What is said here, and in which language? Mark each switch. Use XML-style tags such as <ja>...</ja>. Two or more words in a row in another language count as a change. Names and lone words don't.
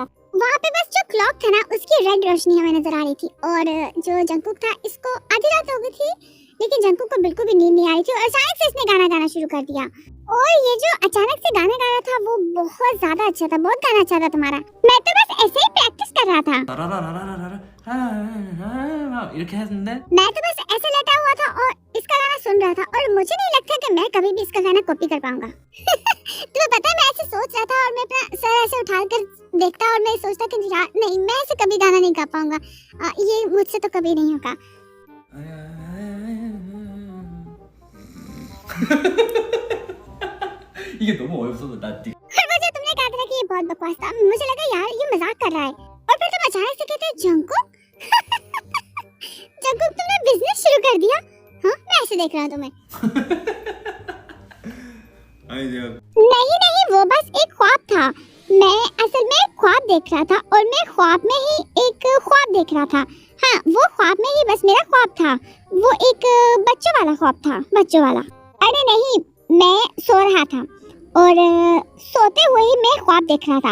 <hi>वहाँ पे बस जो क्लॉक था ना, उसकी रेड रोशनी हमें नजर आ रही थी और जो जंकुक था, इसको आधी रात हो गई थी लेकिन जंकुक को बिल्कुल भी नींद नहीं आ रही थी और अचानक से इसने गाना गाना शुरू कर दिया। और ये जो अचानक से गाना गा रहा था वो बहुत ज्यादा अच्छा था, बहुत गाना अच्छा था तुम्हारा। मैं तो बस ऐसे ही प्रैक्टिस कर रहा था।</hi> <ko>이렇게 했는데</ko> <hi>मैं तो बस ऐसे लेटा हुआ था और इसका गाना सुन रहा था और मुझे नहीं लगता कि मैं कभी भी इसका गाना कॉपी कर पाऊंगा। तुम्हें पता है मैं ऐसे सोच रहा था और मैं अपना सर ऐसे उठाकर देखता और मैं सोचता कि यार नहीं, मैं ऐसे कभी गाना नहीं गा पाऊंगा, ये मुझसे तो कभी नहीं होगा।</hi> <ko>이게 너무 어이없어서 나</ko> <hi>फिर मुझे तुमने कहा था कि ये बहुत बकवास था। मुझे लगा यार ये मजाक कर रहा है और फिर तुम अचानक से कहते जंकुक जंकुक तुमने बिजनेस शुरू कर दिया? हाँ, मैं ऐसे देख रहा हूँ तुम्हें।</hi> <ko>아니 내가</ko> <hi>नहीं नहीं, वो बस एक ख्वाब था। मैं असल में एक ख्वाब देख रहा था और मैं ख्वाब में ही एक ख्वाब देख रहा था। हाँ, वो ख्वाब में ही बस मेरा ख्वाब था। वो एक बच्चों वाला ख्वाब था, बच्चों वाला। अरे नहीं, मैं सो रहा था और सोते हुए ही मैं ख्वाब देख रहा था।</hi>